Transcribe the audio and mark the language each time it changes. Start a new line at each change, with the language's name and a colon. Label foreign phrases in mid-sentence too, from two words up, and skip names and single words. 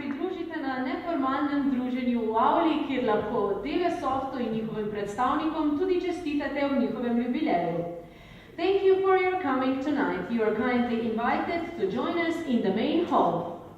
Slovenian: pridružite na neformalnem druženju v Avli, kjer lahko Deve Softu in njihovim predstavnikom tudi čestitate ob njihovem jubileju.
English: Thank you for your coming tonight. You are kindly invited to join us in the main hall.